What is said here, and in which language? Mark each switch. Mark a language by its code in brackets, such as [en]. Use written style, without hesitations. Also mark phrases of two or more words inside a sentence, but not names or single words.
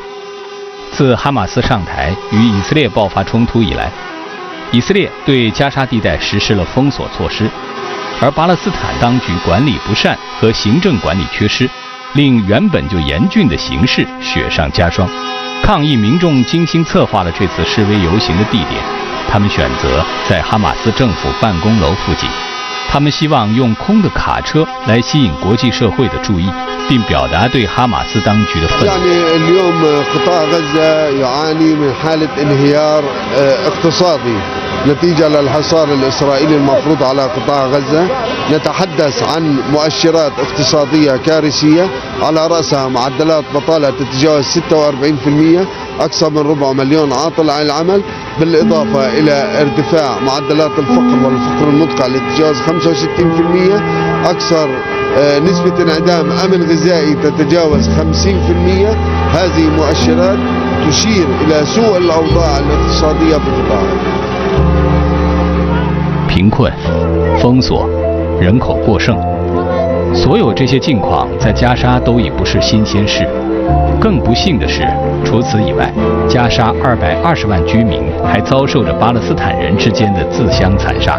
[zh] 自哈马斯上台与以色列爆发冲突以来，以色列对加沙地带实施了封锁措施，而巴勒斯坦当局管理不善和行政管理缺失，令原本就严峻的形势雪上加霜。抗议民众精心策划了这次示威游行的地点，他们选择在哈马斯政府办公楼附近。他们希望用空的卡车来吸引国际社会的注意，并表达对哈马斯当局的愤怒。 [ar] اليوم قطاع غزة يعاني من حالة انهيار اقتصادي نتيجة للحصار الإسرائيلي المفروض على قطاع غزة. نتحدث عن مؤشرات اقتصادية كارثية على رأسها معدلات بطالة تتجاوز 46%، أكثر من 250,000 عاطل عن العمل، بالإضافة إلى ارتفاع معدلات الفقر والفقر المدقع اللي تتجاوز 65%، أكثر نسبة انعدام أمن غذائي تتجاوز 50%. هذه مؤشرات تشير إلى سوء الأوضاع الاقتصادية في قطاع غزة. [zh] 贫困、封锁、人口过剩，所有这些境况在加沙都已不是新鲜事。更不幸的是，除此以外，加沙220万居民还遭受着巴勒斯坦人之间的自相残杀。